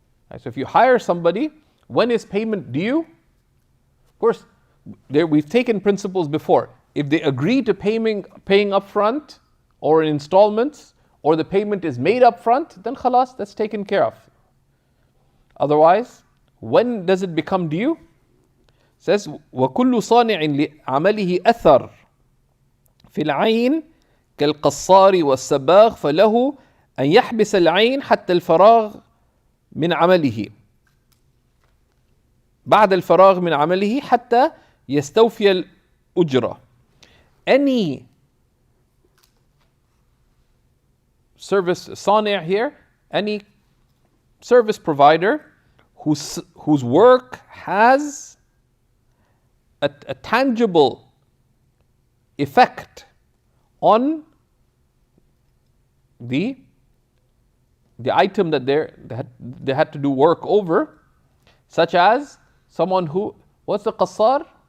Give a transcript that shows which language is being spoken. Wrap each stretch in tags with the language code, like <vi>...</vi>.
<en>Right, so if you hire somebody, when is payment due? Of course, we've taken principles before. If they agree to paying upfront or in installments, or the payment is made upfront, then khalas, that's taken care of. Otherwise, when does it become due? It says,</en> <ar>وَكُلُّ صَانِعٍ لِعَمَلِهِ أَثَرٍ فِي الْعَيْنِ كَالْقَصَّارِ وَالسَّبَاغِ فَلَهُ أَنْ يَحْبِسَ الْعَيْنِ حَتَّى الْفَرَاغِ من عمله بعد الفراغ من عمله حتى يستوفي الأجرة.</ar> <en>Any service صانع here, any service provider whose work has a tangible effect on the item that they had to do work over, such as someone who, what's the qassar?</en>